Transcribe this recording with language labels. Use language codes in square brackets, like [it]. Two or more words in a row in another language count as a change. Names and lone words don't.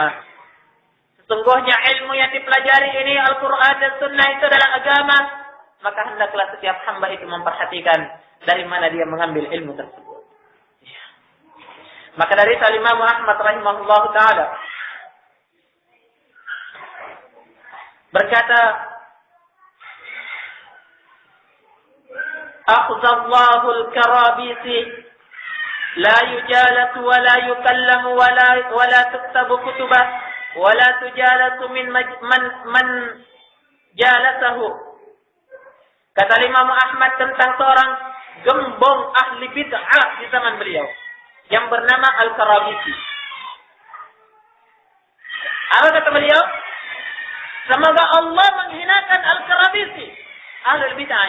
[id] Sesungguhnya ilmu yang dipelajari ini Al-Quran dan Sunnah itu adalah agama. Maka hendaklah setiap hamba itu memperhatikan dari mana dia mengambil ilmu tersebut. Ya. Maka dari Imam Ahmad [ar] رحمه الله تعالى [id] berkata, [ar] أخزى الله الكرابيسي لا يجالس ولا يكلم ولا تكتب كتبه ولا تجالس من من جالسه. [id] Kata Imam Ahmad tentang seorang gembong ahli bid'ah di zaman beliau yang bernama Al-Karabisi. Apa kata beliau? Semoga Allah menghinakan Al-Karabisi, [ar] أهل البدعة.